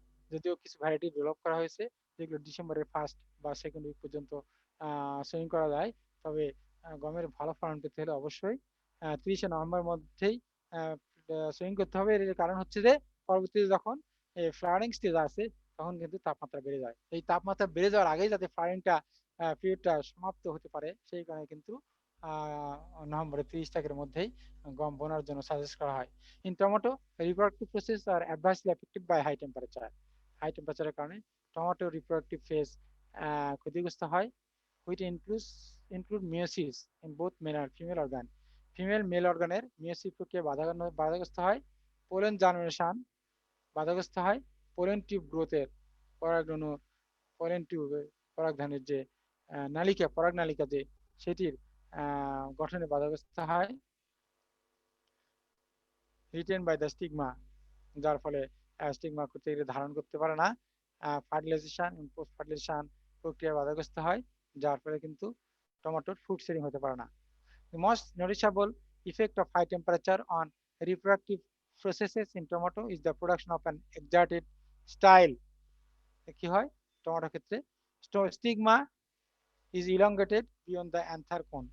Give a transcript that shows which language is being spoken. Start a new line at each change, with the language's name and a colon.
Bangla: যদিও কিছু variety develop করা হয়েছে যেগুলো ডিসেম্বরের ফার্স্ট বা সেকেন্ড উইক পর্যন্ত সোয়িং করা যায়, তবে গমের ভালো ফলন পেতে হলে অবশ্যই 30 নভেম্বর মধ্যেই সোয়িং করতে হবে। এর কারণ হচ্ছে যে পরবর্তীতে যখন ফ্লাওয়ারিং স্টেজ আছে, তখন কিন্তু তাপমাত্রা বেড়ে যায়। এই তাপমাত্রা বেড়ে যাওয়ার আগেই যাতে ফ্লাওয়ারিংটা পিরিয়ডটা সমাপ্ত হতে পারে, সেই কারণে কিন্তু নভেম্বরের 30 তারিখের মধ্যেই গম বোনার জন্য সাজেস্ট করা হয়। In tomato,
English: reproductive process are adversely affected by high temperature.
Bangla: High টেম্পারেচারের কারণে টমেটো রিপ্রোডাক্টিভ ফেজ ক্ষতিগ্রস্ত হয়,
English: which include meiosis in both male and female organ.
Bangla: Female male অর্গানের meiosis প্রক্রিয়া বাধাগ্রস্ত হয়, পোলেন জার্মিনেশন বাধাগ্রস্ত হয়, পোলেন টিউব গ্রোথের পরাগরেণু, পোলেন টিউবের পরাগধানের যে নালিকা, পরাগ নালিকা যে সেটির গঠনে বাধাগ্রস্ত হয়,
English: written by the stigma,
Bangla: যার ফলে স্টিগমা করতে গেলে ধারণ করতে পারে না, ফার্টিলাইজেশন এবং পোস্ট ফার্টিলাইজেশন প্রক্রিয়া বাধাগ্রস্ত হয়, যার ফলে কিন্তু টমেটোর ফুড সেটিং হতে পারে না।
English: The most noticeable effect of high temperature on reproductive processes in tomato is the production of an exerted style.
Bangla: কি হয় টমেটোর ক্ষেত্রে?
English: Stigma is elongated beyond the anther cone.